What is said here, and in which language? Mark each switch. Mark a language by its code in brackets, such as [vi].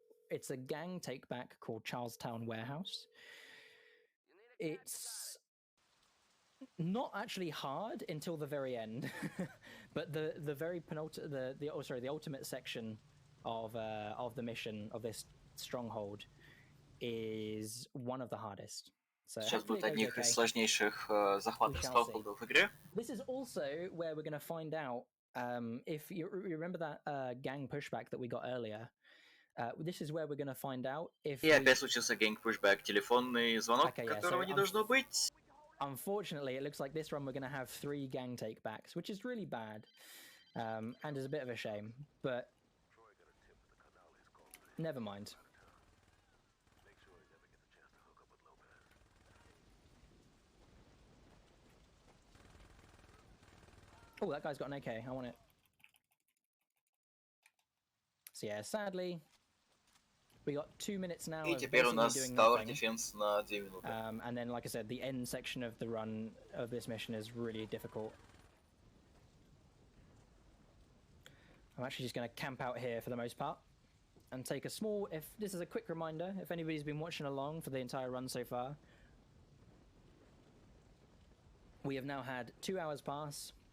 [en] It's a gang take back called Charlestown Warehouse. It's not actually hard until the very end, but the very the ultimate section of the mission of this stronghold is one of the hardest. So [ru] Сейчас будет одних из сложнейших захватов Stronghold'ов в игре. [en] This is also where we're going to find out if you remember that gang pushback that we got earlier. This is where we're going to find out if. [ru] И опять случился gang-pushback, телефонный звонок, которого не должно быть. [en] Unfortunately, it looks like this run we're going to have 3 gang takebacks, which is really bad, and is a bit of a shame. But never mind. Oh, that guy's got an AK. I want it. So yeah, sadly, we got 2 minutes now. [ru] И теперь у нас Tower Defense на 2 минуты. [en] And then, like I said, the end section of the run of this mission is really difficult. I'm actually just going to camp out here for the most part and take a small, if this is a quick reminder, if anybody's been watching along for the entire run so far, we have now had 2 hours pass.